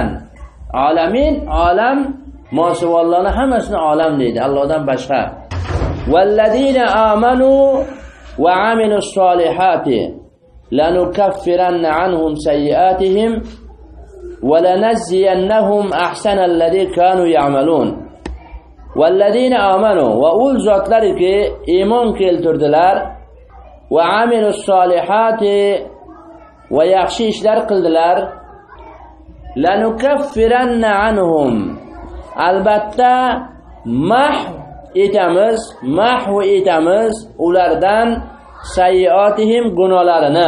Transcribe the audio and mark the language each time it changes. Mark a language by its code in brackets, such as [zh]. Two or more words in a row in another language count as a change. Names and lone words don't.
[uz] Alamin, olam, mosivallarning hammasini olam deydi, Allohdan boshqa. [ar] والذين آمنوا وعملوا الصالحات لنكفرن عنهم سيئاتهم ولنجزينهم أحسن الذي كانوا يعملون. والذين آمنوا [uz] va ul zotlariki iymon keltirdilar [ar] وعملوا الصالحات [uz] va yaxshi ishlar qildilar. [ar] لنكفرن عنهم, [uz] albatta mahv etamiz ulardan sayyiatihim gunohlarini.